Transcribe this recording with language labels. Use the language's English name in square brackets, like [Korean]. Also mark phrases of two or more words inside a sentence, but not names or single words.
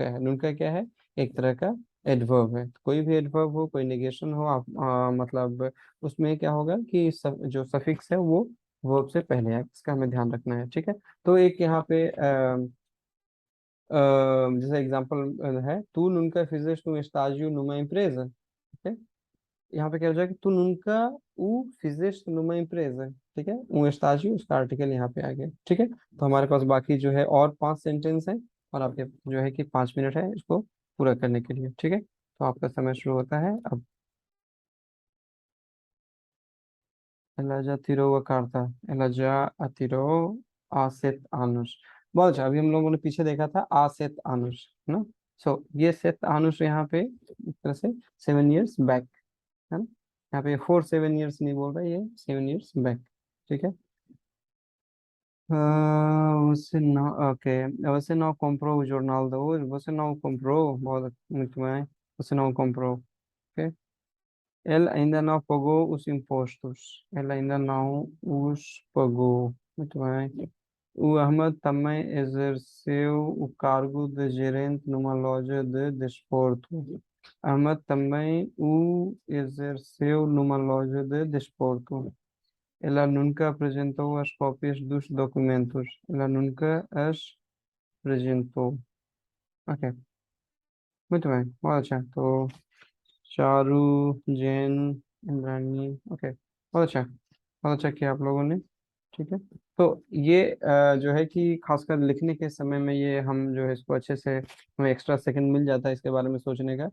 [Hindi] नुन का क्या है? एक तरह का एडवर्ब है। कोई भी एडवर्ब हो, कोई नेगेशन हो, आप मतलब उसमें क्या होगा कि जो सफिक्स है वो वर्ब से पहले है, इसका हमें ध्यान रखना है। ठीक है। तो एक यहाँ पे जैसे एग्जांपल है, तू [Portuguese] nunca fizeste um estágio numa empresa। [Hindi] ठीक है। यहाँ पे क्या हो जाएगा, तू [Portuguese] nunca o fizeste numa empresa। [Hindi] ठीक है। [Portuguese] um estágio [Hindi] उसका आर्टिकल यहाँ पे आ गया। ठीक है। तो हमारे पास बाकी जो है और 5 सेंटेंस हैं, और आपके जो है कि 5 मिनट है इसको पूरा करने के लिए। ठीक है। तो आपका समय शुरू होता है अब। [Portuguese] ela já tirou a carta, ela já atirou há 7 anos। [Hindi] बहुत अच्छा। अभी हम लोगों ने पीछे देखा था आ 7 anos, है ना। सो ये 7 anos यहाँ पे एक तरह से 7 years बैक, है ना। यहाँ पे 4 7 years नहीं बोल रहा, ये 7 years बैक। ठीक है। [Portuguese] Você não, ok, você não comprou o jornal de hoje, você não comprou, muito bem, você não comprou, ok? Ele ainda não pagou os impostos, ele ainda não os pagou, muito bem. O Ahmed também exerceu o cargo de gerente numa loja de desporto. Ahmed também o exerceu numa loja de desporto. Ela nunca apresentou as cópias dos documentos. Ela nunca as apresentou. Ok, muito bem, [Hindi] बहुत अच्छा। तो चारू, जैन, इंद्राणी, ओके, बहुत अच्छा, बहुत अच्छा किया आप लोगों ने। ठीक है। तो ये जो है कि खासकर लिखने के समय में ये हम जो है इसको अच्छे से, हमें [English] extra second [Hindi] मिल जाता है इसके बारे में सोचने का।